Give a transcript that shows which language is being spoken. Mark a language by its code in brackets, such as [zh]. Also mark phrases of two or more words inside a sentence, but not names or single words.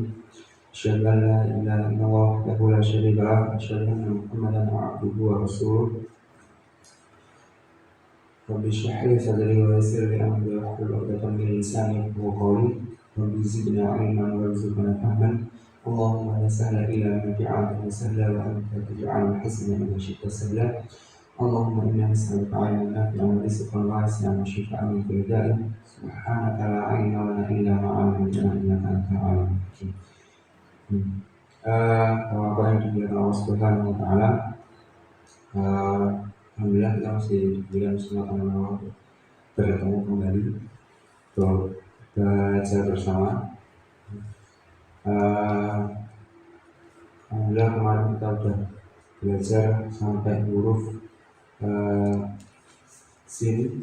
[ar] أشهد أن لا إله إلا الله وحده لا شريك له وأشهد أن محمدا عبده ورسوله. رب اشرح لي صدري ويسر لي أمري واحلل عقدة من لساني يفقهوا قولي. رب زدني علما وارزقنا فهما. اللهم لا سهل إلا ما جعلته سهلا وأنت تجعل الحزن إذا شئت سهلا. اللهم إنا نسألك علما نافعا ورزقا واسعا وشفاء من كل داء. سبحانك لا علم لنا إلا ما علمتنا إنك أنت العليم الحكيم. [id] Bapak yang dimuliakan Allah [ar] سبحانه وتعالى, [id] alhamdulillah kita masih diberikan kesempatan untuk bertemu kembali untuk belajar bersama. Alhamdulillah kemarin kita sudah belajar sampai huruf sin.